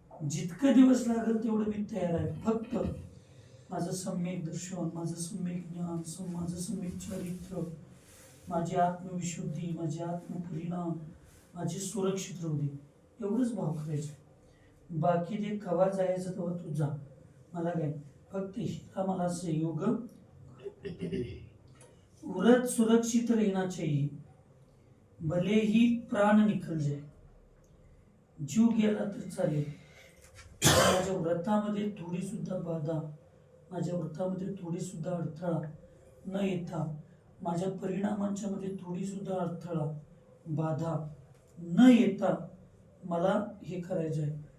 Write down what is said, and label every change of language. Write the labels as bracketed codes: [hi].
[mr] जितकं दिवस लागेल तेवढं मी तयार आहे. फक्त माझं सम्यक दर्शन, माझं सम्यक ज्ञान, माझं सम्यक चरित्र, माझी आत्मविशुद्धी, माझे आत्मपरिणाम, माझे सुरक्षित राहू दे, एवढंच भाव करायचं. बाकी ते कवा जायचं तेव्हा तू जा, मला काय, फक्त हिला मला सहयोग. [hi] व्रत सुरक्षित रहना चाहिए, भले ही प्राण निकल जाए. [mr] जीव गेला तर चालेल, माझ्या व्रतामध्ये थोडी सुद्धा बाधा, माझ्या व्रतामध्ये थोडी सुद्धा अडथळा न येता, माझ्या परिणामांच्या मध्ये थोडी सुद्धा अडथळा, बाधा न येता मला हे करायचं आहे.